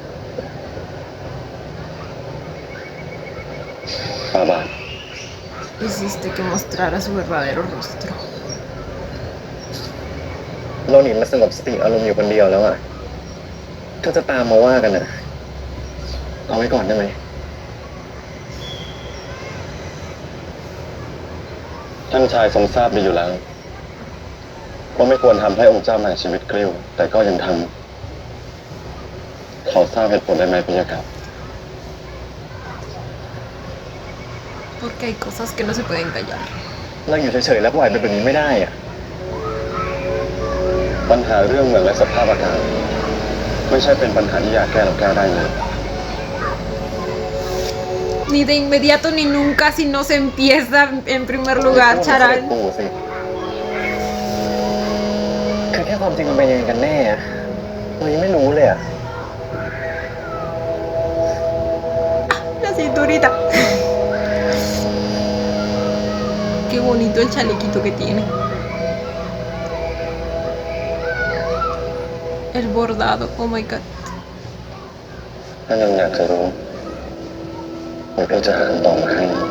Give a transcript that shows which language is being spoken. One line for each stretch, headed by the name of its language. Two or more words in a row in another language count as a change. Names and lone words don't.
Spanish: Baba. Y quisiste que mostrara su verdadero rostro.
Thai: เราหนีมาสงบสติอารมณ์อยู่คนเดียวแล้วอ่ะถ้าจะตามมาว่ากันนะเอาไว้ก่อนได้ไหม ท่านชายทรงทราบดีอยู่แล้วว่าไม่ควรทำให้องค์เจ้าแห่งชีวิตกลิ้วแต่ก็ยังทำเขาทราบเหตุผลได้ไหมพี่ยะครับ
Spanish: Porque hay cosas que no se pueden callar.
Thai: เราอยู่เฉยๆแล้วปล่อยไปแบบนี้ไม่ได้อ่ะ ปัญหาเรื่องเมืองและสภาพอากาศไม่ใช่เป็นปัญหาที่อยากแก้หรือแก้ได้เลย
Spanish: Ni de inmediato ni nunca si no se empieza en primer lugar,
Thai: เสด็จ Charal. ปู่สิคือแค่ความจริงมันเป็นยังไงกันแน่อะเรายังไม่รู้เลยอ่ะ
Spanish: La cinturita. Qué bonito el chalequito que tiene. El bordado,
English: oh my god.
Thai: ถ้ายังอยากจะรู้ผมก็จะหาคำตอบมาให้